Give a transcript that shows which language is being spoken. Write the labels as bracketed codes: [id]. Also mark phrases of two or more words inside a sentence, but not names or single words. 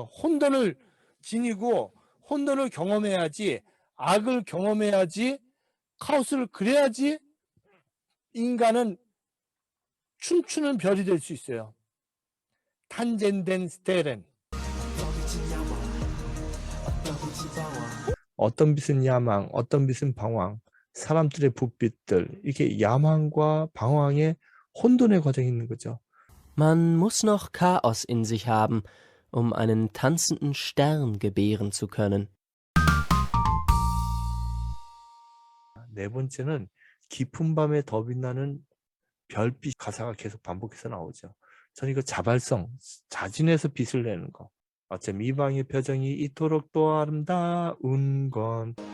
[ko] 혼돈을 지니고 혼돈을 경험해야지, 악을 경험해야지, 카오스를 그래야지 인간은 춤추는 별이 될 수 있어요. [de] tanzenden Sternen. [ko] 어떤 빛은 야망, 어떤 빛은 방황, 사람들의 부빛들, 이게 야망과 방황의 혼돈의 과정이 있는 거죠. [de] Man muss noch Chaos in sich haben, um einen tanzenden Stern gebären zu können. [ko] 네 번째는 깊은 밤에 더 빛나는 별빛 가사가 계속 반복해서 나오죠. 저는 이거 자발성, 자진해서 빛을 내는 거. 어쩜 이방의 표정이 이토록 또 아름다운 건.